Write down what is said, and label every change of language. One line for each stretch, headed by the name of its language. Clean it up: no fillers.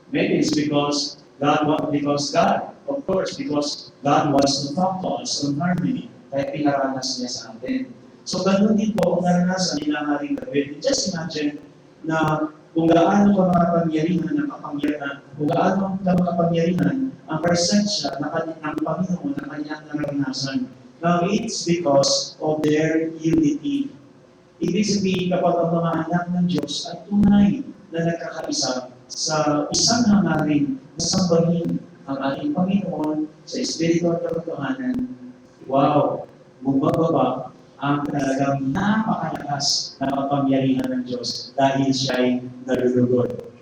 English: Maybe it's because God, of course, because God wants to talk to us on harmony.
Filipino: Kaya pinaranas niya sa atin. So, ganun din po ang naranasan nila ng ating David.
English: Just imagine
Filipino: na kung gaano ka makapangyarihan, kung gaano ka makapangyarihan ang presensya ng Panginoon na kanyang naranasan.
English: Now, it's because of their unity.
Filipino: Ibig sabihin, kapag ang mga anak ng Diyos ay tunay na nagkakaisa sa isang hangarin na sambahin ang ating Panginoon sa Espiritu at katotohanan, wow, bumababa ang talagang napakalakas na kapangyarihan ng Diyos dahil siya ay nalulugod.